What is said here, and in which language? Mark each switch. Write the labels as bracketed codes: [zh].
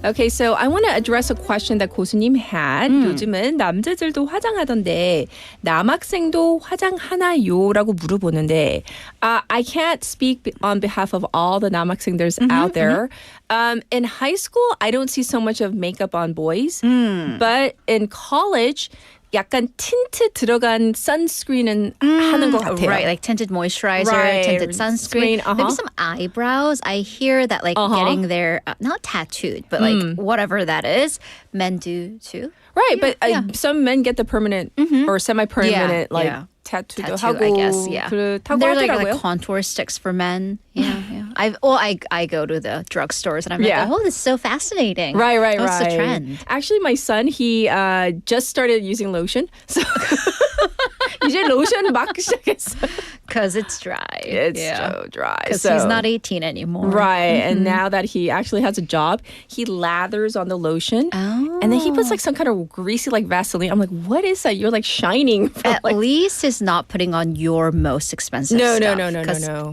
[en] Okay, so I want to address a question that 고수님 had. [ko] 요즘은 남자들도 화장하던데 남학생도 화장하나요?라고 물어보는데 [en] I can't speak on behalf of all the 남학생들's out there. In high school, I don't see so much of makeup on boys. But in college, [ko] 약간 틴트 들어간 sunscreen은 하는 것 같아요. [en] Right, like tinted moisturizer, tinted sunscreen, maybe some eyebrows. I hear that like getting their, not tattooed, but like whatever that is, men do too. Right, but some men get the permanent or semi-permanent tattoo [ko] 하고 [en] I guess, [ko] 그렇다고 [en] They're [ko] 하더라고요. [en] like contour sticks for men. I go to the drugstores and I'm like, oh, this is so fascinating. Right. What's the trend? Actually, my son, he just started using lotion. So [ko] 이제 로션 막 시작했어. [en] Because it's dry. It's so dry. Because he's not 18 anymore. Right. And now that he actually has a job, he lathers on the lotion. And then he puts like some kind of greasy like Vaseline. I'm like, what is that? You're like shining. At least he's not putting on your most expensive stuff. No.